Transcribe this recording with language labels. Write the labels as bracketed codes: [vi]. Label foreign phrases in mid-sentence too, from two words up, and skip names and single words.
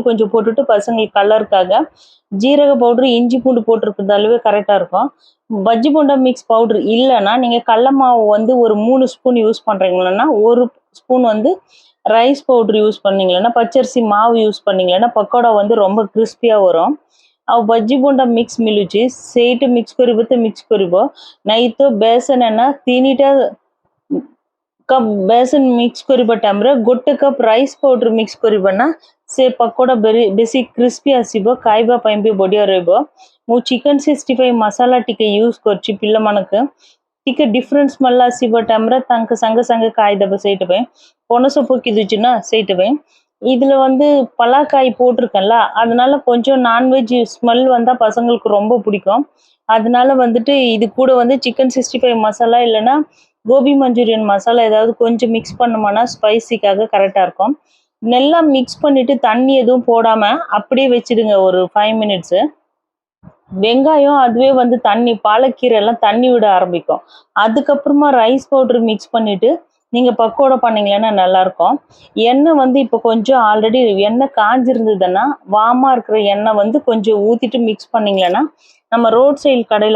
[ta] கொஞ்சம் போட்டுட்டு பசங்களுக்கு கலருக்காக ஜீரக பவுடர் இஞ்சி பூண்டு போட்டிருக்கிறதாலவே கரெக்டாக இருக்கும் பஜ்ஜி போண்டா மிக்ஸ் பவுடர் இல்லைன்னா நீங்கள் கடல மாவு வந்து ஒரு 3 ஸ்பூன் யூஸ் பண்ணுறீங்களன்னா ஒரு ஸ்பூன் வந்து ரைஸ் பவுடர் யூஸ் பண்ணீங்களன்னா பச்சரிசி மாவு யூஸ் பண்ணீங்களன்னா பக்கோடா வந்து ரொம்ப கிறிஸ்பியாக வரும் [or] ଆଉ ବଜ୍ଜି ବୋଣ୍ଡା ମିକ୍ସ ମିଳୁଛି ସେଇଟା ମିକ୍ସ କରିବ ତ ମିକ୍ସ କରିବ ନାଇଁ ତ ବେସନ ନା 3ଟା କପ୍ ବେସନ ମିକ୍ସ କରିବା ଟାଇମ୍ରେ 1 କପ୍ ରାଇସ୍ ପାଉଡର ମିକ୍ସ କରିବ ନା ସେ ପକୋଡ଼ା ବେଶୀ କ୍ରିସ୍ପି ଆସିବ ଖାଇବା ପାଇଁ ବି ବଢ଼ିଆ ରହିବ ମୁଁ ଚିକେନ୍ 65 ମସଲା ଟିକେ ୟୁଜ୍ କରୁଛି ପିଲାମାନଙ୍କୁ ଟିକେ ଡିଫରେନ୍ସ ସ୍ମେଲ୍ ଆସିବ ଟାଇମ୍ରେ ତାଙ୍କ ସାଙ୍ଗେ ସାଙ୍ଗେ ଖାଇଦେବ ସେଇଟା ପାଇଁ ପଣସ ପକେଇ ଦେଉଛି ନା ସେଇଟା ପାଇଁ [ta] இதில் வந்து பலாக்காய் போட்டிருக்கேன்ல அதனால கொஞ்சம் நான்வெஜ் ஸ்மெல் வந்தால் பசங்களுக்கு ரொம்ப பிடிக்கும் அதனால வந்துட்டு இது கூட வந்து சிக்கன் 65 மசாலா இல்லைன்னா கோபி மஞ்சூரியன் மசாலா ஏதாவது கொஞ்சம் மிக்ஸ் பண்ணோம்னா ஸ்பைசிக்காக கரெக்டாக இருக்கும் நல்லா மிக்ஸ் பண்ணிவிட்டு தண்ணி எதுவும் போடாமல் அப்படியே வச்சுடுங்க ஒரு 5 மினிட்ஸு வெங்காயம் அதுவே வந்து தண்ணி பாலக்கீரை எல்லாம் தண்ணி விட ஆரம்பிக்கும் அதுக்கப்புறமா ரைஸ் பவுடர் மிக்ஸ் பண்ணிவிட்டு நீங்கள் பக்கோடா பண்ணிங்களேன்னா நல்லாயிருக்கும் எண்ணெய் வந்து இப்போ கொஞ்சம் ஆல்ரெடி எண்ணெய் காஞ்சிருந்ததுன்னா வாமாக இருக்கிற எண்ணெய் வந்து கொஞ்சம் ஊற்றிட்டு மிக்ஸ் பண்ணிங்களேன்னா நம்ம ரோட் சைடு கடையில்